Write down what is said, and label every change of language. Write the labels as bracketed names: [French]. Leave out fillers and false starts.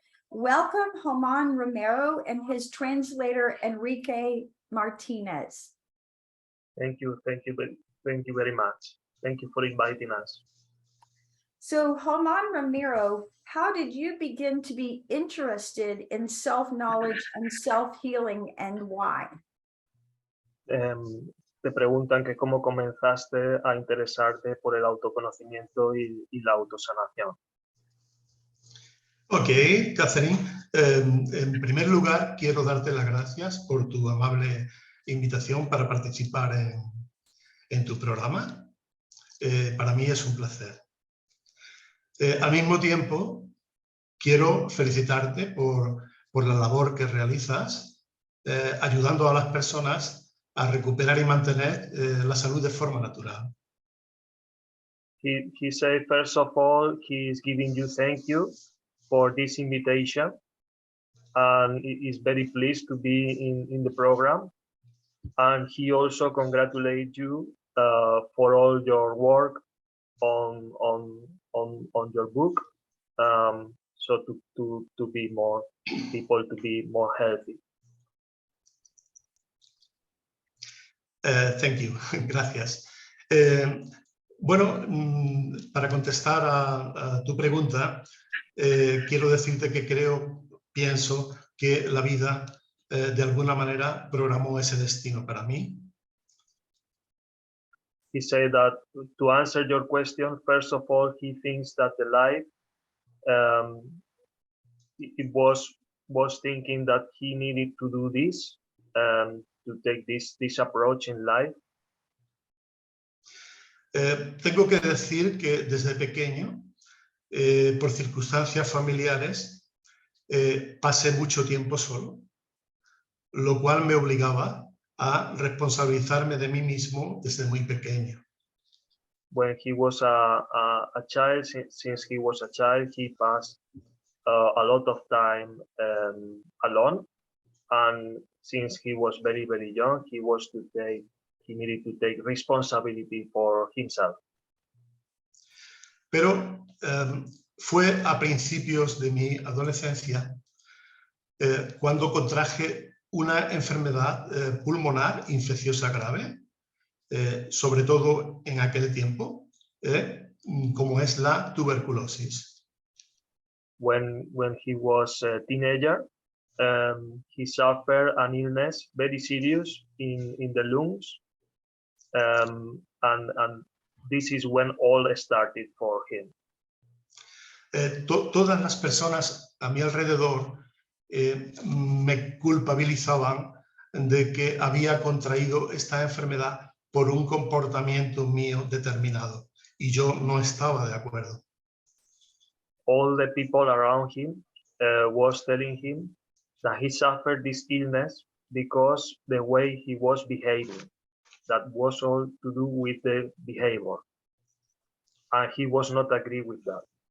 [English] Welcome, Joman Romero and his translator, Enrique Martinez. Thank you very much. Thank you for inviting us. So, Joman Romero, how did you begin to be interested in self-knowledge and self-healing, and why? [Spanish] Te preguntan que cómo comenzaste a interesarte por el autoconocimiento y la autosanación. Ok, Catherine. En primer lugar, quiero darte las gracias por tu amable invitación para participar en tu programa. Para mí es un placer. Al mismo tiempo, quiero felicitarte por la labor que realizas, ayudando a las personas a recuperar y mantener la salud de forma natural. [English] He said, first of all, he is giving you thank you for this invitation, and he is very pleased to be in the program. And he also congratulates you for all your work on your book, so to be more people to be more healthy. Thank you. [Spanish] Gracias. Bueno, para contestar a tu pregunta, quiero decirte que pienso que la vida de alguna manera programó ese destino para mí. [English] He said that to answer your question, first of all, he thinks that the life it was thinking that he needed to do this, to take this approach in life. [Spanish] Tengo que decir que desde pequeño, por circunstancias familiares, pasé mucho tiempo solo, lo cual me obligaba a responsabilizarme de mí mismo desde muy pequeño. [English] When he was a child, since he was a child, he passed a lot of time alone, and since he was very, very young, he needed to take responsibility for himself. [Spanish] Pero fue a principios de mi adolescencia cuando contraje una enfermedad pulmonar infecciosa grave, sobre todo en aquel tiempo, como es la tuberculosis. [English] When he was a teenager, he suffered an illness very serious in the lungs, and this is when all started for him. [Spanish] Todas las personas a mi alrededor me culpabilizaban de que había contraído esta enfermedad por un comportamiento mío determinado, y yo no estaba de acuerdo. [English] All the people around him was telling him that he suffered this illness because the way he was behaving. That was all to do with the behavior, and he was not agree with that.